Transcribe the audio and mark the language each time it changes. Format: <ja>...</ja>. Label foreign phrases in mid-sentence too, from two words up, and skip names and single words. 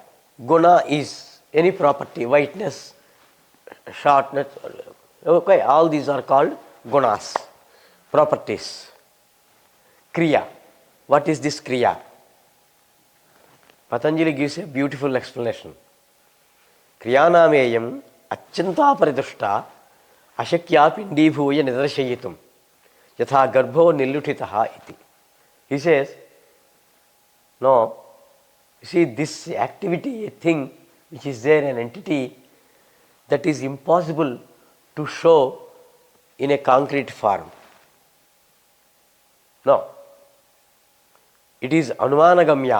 <en>Guna is any property, whiteness, shortness. Okay, all these are called gunas, properties. Kriya. What is this Kriya? Patanjali gives a beautiful explanation.</en> <sa>Kriyanameyam achyanta paridushta ashakya pindibhuya nidarshayitum yatha garbho nilluthitaha iti.</sa> <en>He says, no, you see this activity, a thing which is there, an entity that is impossible to show in a concrete form. No. It is anumanagamya.</en>